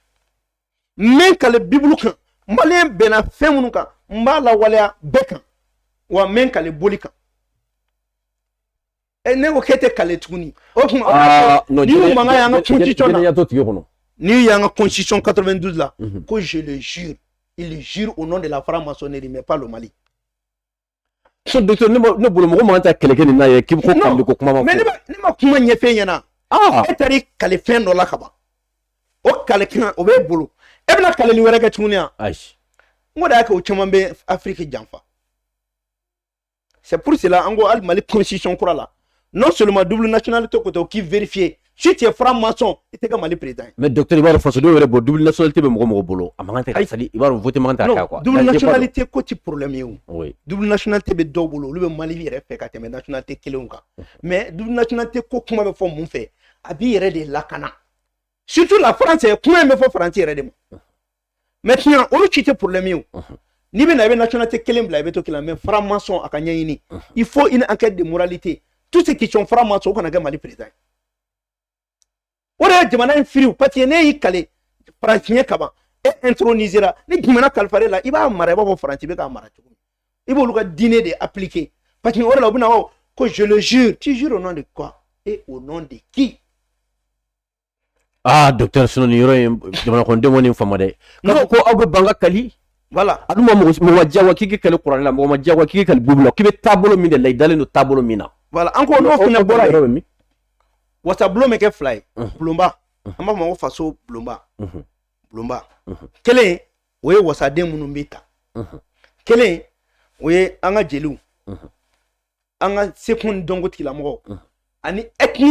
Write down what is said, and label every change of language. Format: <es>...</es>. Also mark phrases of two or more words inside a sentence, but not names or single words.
<bm>n bɛ kale bibulu kan maliyɛn bɛnna fɛn minnu kan n b'a lawaleya bɛɛ kan wa n bɛ kale boli kan ne ko k'e tɛ kale tuguni o tuma n'i y'u mankan y'an ka constitution na n'i y'an ka constitution 92 la ko</bm> <fr>je le jure il jure au nom de la franc-maçonnerie mais pas le Mali.</fr> <bm>so docteur ne bolo mɔgɔ man ta kɛlɛ kɛ nin na ye k'i ko kale ko kuma ma fɔ mais ne ma kuma ɲɛfɛ ɲɛna e taara i kale fɛn dɔ la ka ban o kale kan o b'e bolo e bɛna kaleli wɛrɛ kɛ tuguni yan n ko de y'a kɛ o caman bɛ Afrique janfa</bm> <fr>c'est pour cela</fr> <bm>an ko hali Mali constitution kura la</bm> <fr>non seulement double nationalité</fr> <bm>ko tɛ o k'i</bm> <fr>vérifier si tu es franc-maçon</fr> <bm>i tɛ kɛ Mali président ye. Mais docteur i b'a dɔn fasodenw yɛrɛ bɔ</bm> <fr>double nationalité</fr> <bm>bɛ mɔgɔ bolo a man kan tɛ ka sadi i b'a dɔn voter man kan tɛ ka kɛ quoi.</bm> <fr>double nationalité</fr> <bm>ko ti problème ye o. Oui.</bm> <fr>Double nationalité</fr> <bm>bɛ dɔw bolo olu bɛ Mali yɛrɛ fɛ ka tɛmɛ nationalité kelenw kan.</bm> <fr>Mais double nationalité</fr> <bm>ko kuma bɛ fɔ mun fɛ a b'i yɛrɛ de lakana.</bm> <fr>Surtout la France</fr> <bm>kuma in bɛ fɔ Faransi yɛrɛ de ma. Maintenant olu ci tɛ problème ye o. N'i bɛ na i bɛ nationalité kelen bila i bɛ to kelen</bm> <fr>mais franc-maçon</fr> <bm>a ka ɲɛɲini.</bm> <fr>Il faut une enquête de moralité. Tous ceux qui sont francs-maçons</fr> <bm>o kana kɛ Mali président ye. O de ye jamana in firi</bm> <fr>parce que</fr> <bm>ne y'i kale Faransiɲɛ kaban e intronisera ni jamana kalifara la i b'a mara i b'a fɔ Faransi bɛ k'a mara cogo min i b'olu ka diinɛ de appliquer</bm> <fr>parce que</fr> <bm>o de la u bɛna fɔ ko</bm> <fr>je le jure tu jures au nom de quoi et au nom de qui.</fr> <bm>Ah docteur sinon nin yɔrɔ in jamana kɔnɔdenw nin fama dɛ k'a fɔ ko aw bɛ ban ka kali. Voilà. A dun ma mɔgɔ ma diyagoya k'i kɛ kɛlɛ kuranɛ la mɔgɔ ma diyagoya k'i kɛ kɛlɛ Bible la k'i bɛ taabolo min de la i dalen don taabolo min na.</bm> <fr>Voilà encore</fr> <bm>n'o fana bɔra yen wasabulon bɛ kɛ fila ye bulonba an b'a fɔ ko faso bulonba kelen o ye wasaden minnu bɛ ta kelen o ye an ka jeliw an ka sekun ni dɔnko tigilamɔgɔw ani ethnie</bm>